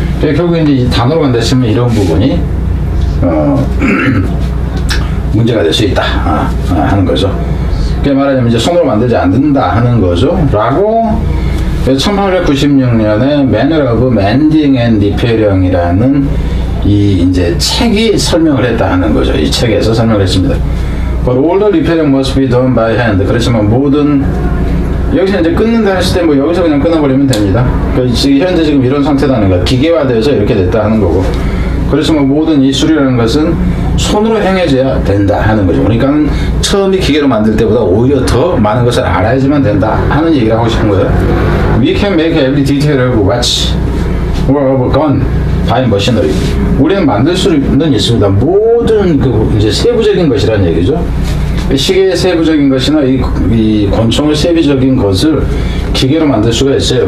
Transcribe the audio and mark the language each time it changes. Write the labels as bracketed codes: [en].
[ko] 그러니까 결국 이제 이 단어로 간다 했으면 이런 부분이 문제가 될 수 있다 하는 거죠. 그러니까 말하자면 이제 손으로 만들지 않는다 하는 거죠. 라고 1896년에 Manual of Mending and Repairing이라는 이 이제 책이 설명을 했다 하는 거죠. 이 책에서 설명을 했습니다. [en] But all the repairing must be done by hand. [ko] 그렇지만 모든 여기서 이제 끊는다 했을 때 뭐 여기서 그냥 끊어버리면 됩니다. 그러니까 현재 지금 이런 상태라는 거야. 기계화돼서 이렇게 됐다 하는 거고. 그렇지만 모든 이 수리라는 것은 손으로 행해져야 된다 하는 거죠. 그러니까 처음에 기계로 만들 때보다 오히려 더 많은 것을 알아야지만 된다 하는 얘기를 하고 싶은 거예요. [en] We can make every detail of watch or of a gun by machinery. [ko] 우리는 만들 수는 있습니다. 모든 그 이제 세부적인 것이라는 얘기죠. 시계의 세부적인 것이나 이 권총의 세부적인 것을 기계로 만들 수가 있어요.